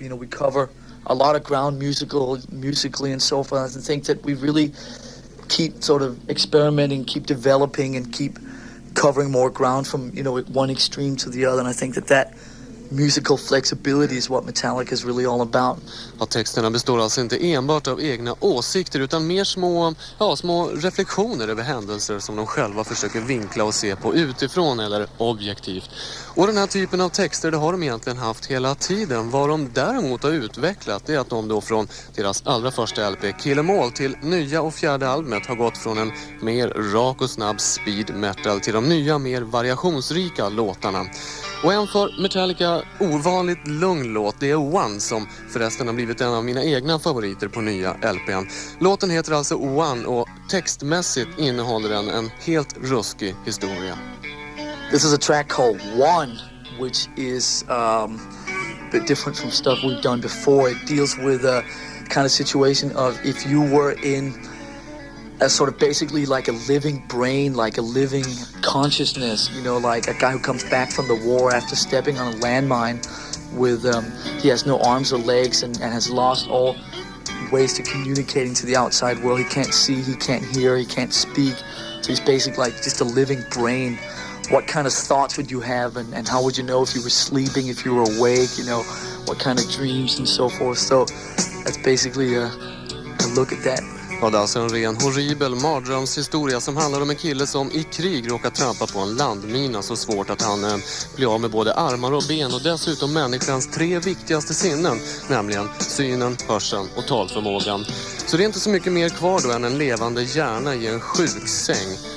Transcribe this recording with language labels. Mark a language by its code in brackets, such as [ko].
[en] You know, we cover a lot of ground musically and so forth. I think that we really keep sort of experimenting, keep developing, and keep covering more ground from, you know, one extreme to the other. And I think that musical flexibility is what Metallica is really all about. [sv] Ja, texterna består alltså inte enbart av egna åsikter utan mer små reflektioner över händelser som de själva försöker vinkla och se på utifrån eller objektivt. Och den här typen av texter det har de egentligen haft hela tiden. Vad de däremot har utvecklat är att de då från deras allra första LP Kill 'Em All till nya och fjärde albumet har gått från en mer rak och snabb speed metal till de nya mer variationsrika låtarna. Och en för Metallica ovanligt lugn låt, det är One, som förresten har blivit en av mina egna favoriter på nya LPn. Låten heter alltså One och textmässigt innehåller den en helt ruskig historia. [en] This is a track called One, which is a bit different from stuff we've done before. It deals with a kind of situation of if you were in a sort of basically like a living brain, like a living consciousness, you know, like a guy who comes back from the war after stepping on a landmine with, he has no arms or legs and has lost all ways to communicating to the outside world. He can't see, he can't hear, he can't speak. So he's basically like just a living brain. What kind of thoughts would you have and how would you know if you were sleeping, if you were awake, you know, what kind of dreams and so forth. So that's basically a look at that. [sv] Ja, det är alltså en ren horribel mardrömshistoria som handlar om en kille som i krig råkar trampa på en landmina så svårt att han blir av med både armar och ben och dessutom människans 3 viktigaste sinnen, nämligen synen, hörseln och talförmågan. Så det är inte så mycket mer kvar då än en levande hjärna i en sjuksäng.